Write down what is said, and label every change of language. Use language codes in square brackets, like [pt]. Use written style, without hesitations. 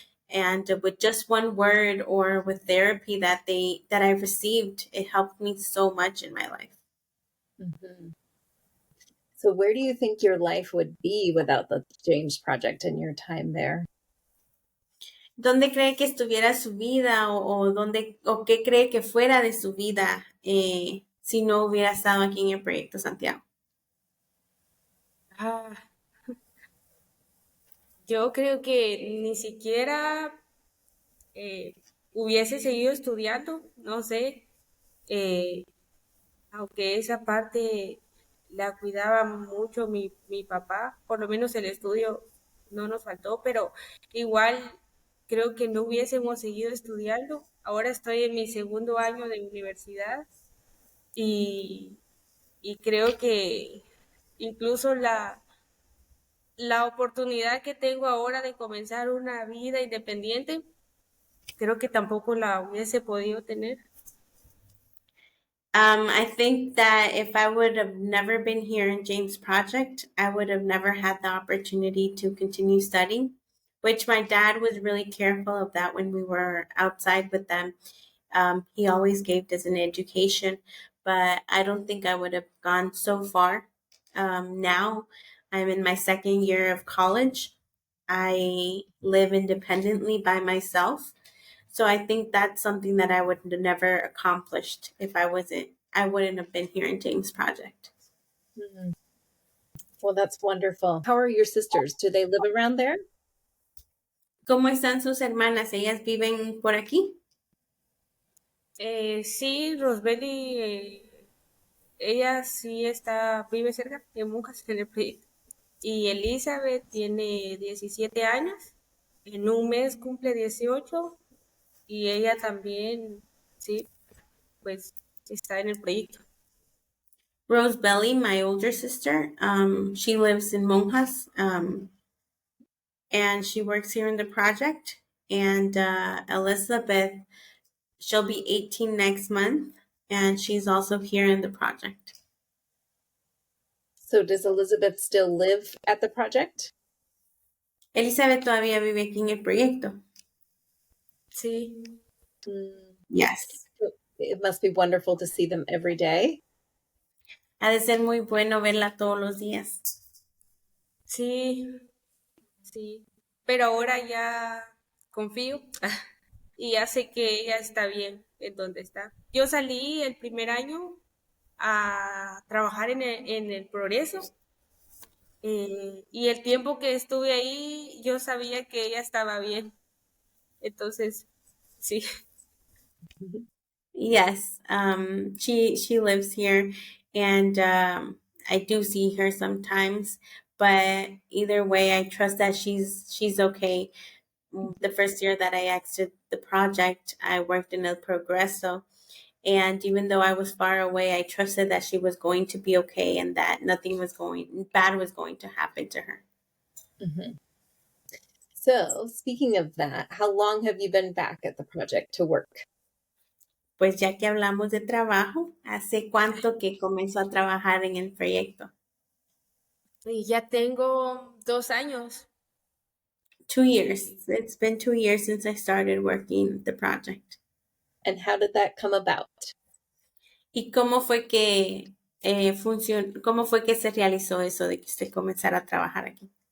[en] And with just one word or with therapy that I received, it helped me so much in my life. Mm-hmm. So where do you think your life would be without the James Project and your time there? [es] ¿Dónde cree que estuviera su vida o qué cree que fuera de su vida si no hubiera estado aquí en el Proyecto Santiago? Yo creo que ni siquiera hubiese seguido estudiando, no sé, aunque esa parte la cuidaba mucho mi papá, por lo menos el estudio no nos faltó, pero igual creo que no hubiésemos seguido estudiando. Ahora estoy en mi segundo año de universidad y creo que incluso la oportunidad que tengo ahora de comenzar una vida independiente, creo que tampoco la hubiese podido tener. [en] I think that if I would have never been here in James Project, I would have never had the opportunity to continue studying, which my dad was really careful of that when we were outside with them. He always gave us an education, but I don't think I would have gone so far Now I'm in my second year of college. I live independently by myself. So I think that's something that I would have never accomplished if I wouldn't have been here in James Project. Hmm. Well, that's wonderful. How are your sisters? Do they live around there? [es] ¿Cómo están sus hermanas? ¿Ellas viven por aquí? Sí, Rosbelly, ella sí vive cerca de Monjas en el proyecto. Y Elizabeth tiene 17 años, en un mes cumple 18 y ella también, sí, pues está en el proyecto. [en] Rose Belly, my older sister, she lives in Monjas, and she works here in the project. And Elizabeth, she'll be 18 next month, and she's also here in the project. So does Elizabeth still live at the project? [es] Elizabeth todavía vive aquí en el proyecto. Sí. [en] Yes. It must be wonderful to see them every day. [es] Ha de ser muy bueno verla todos los días. Sí, sí. Pero ahora ya confío y ya sé que ella está bien en donde está. Yo salí el primer año a trabajar en el Progreso. Y el tiempo que estuve ahí, yo sabía que ella estaba bien. Entonces, sí. [en] Yes, she lives here, and I do see her sometimes. But either way, I trust that she's okay. The first year that I exited the project, I worked in El Progreso, and even though I was far away, I trusted that she was going to be okay and that nothing bad was going to happen to her. Mm-hmm. So, speaking of that, how long have you been back at the project to work? [es] Pues ya que hablamos de trabajo, ¿hace cuánto que comenzó a trabajar en el proyecto? Y ya tengo 2 años. [en] 2 years. It's been 2 years since I started working the project. And how did that come about? [es] ¿Y cómo fue que cómo fue que se realizó eso de que usted comenzara a trabajar aquí?